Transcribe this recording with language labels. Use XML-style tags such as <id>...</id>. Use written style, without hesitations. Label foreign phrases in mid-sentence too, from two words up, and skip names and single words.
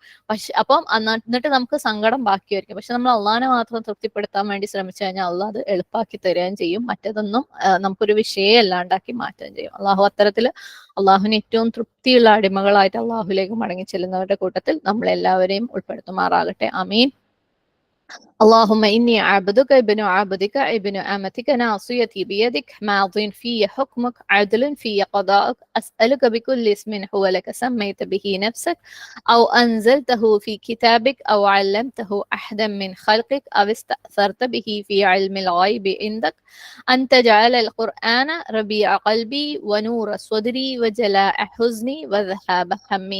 <ml>പക്ഷെ അപ്പം എന്നിട്ട് നമുക്ക് സങ്കടം ബാക്കിയായിരിക്കും. പക്ഷെ നമ്മൾ അള്ളാഹിനെ മാത്രം തൃപ്തിപ്പെടുത്താൻ വേണ്ടി ശ്രമിച്ചു കഴിഞ്ഞാൽ അള്ളാഹ് അത് എളുപ്പമാക്കി തരുകയും ചെയ്യും. മറ്റേതൊന്നും നമുക്കൊരു വിഷയം അല്ലാണ്ടാക്കി മാറ്റുകയും ചെയ്യും. അള്ളാഹു അത്തരത്തിൽ അള്ളാഹുവിന് ഏറ്റവും തൃപ്തിയുള്ള അടിമകളായിട്ട് അള്ളാഹുലേക്ക് മടങ്ങി ചെല്ലുന്നവരുടെ കൂട്ടത്തിൽ നമ്മളെല്ലാവരെയും ഉൾപ്പെടുത്തുമാറാകട്ടെ. ആമീൻ.</ml> <ar>اللهم إني عبدك ابن عبدك ابن أمتك ناصيتي بيدك ماض في حكمك عدل في قضاءك أسألك بكل اسم هو لك سميت به نفسك أو أنزلته في كتابك أو علمته أحدا من خلقك أو استأثرت به في علم الغيب عندك أن تجعل القرآن ربيع قلبي ونور صدري وجلاء حزني وذهاب همي.</ar>